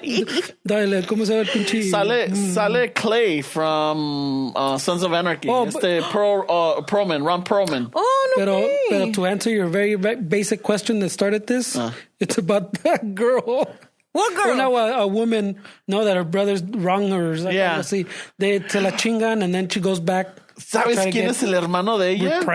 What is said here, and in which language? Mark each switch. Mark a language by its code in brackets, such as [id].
[es] Dale, ¿cómo se llama el pinche? [en] Sale Clay from Sons of Anarchy. Ron Perlman. Oh, no. Pero to answer your very basic question that started this, it's about that girl. What girl? No, a woman, that her brothers wrong her. Yeah. [es] Se la chingan [en] and then she goes back. [es] ¿Sabes quién es el hermano de ella?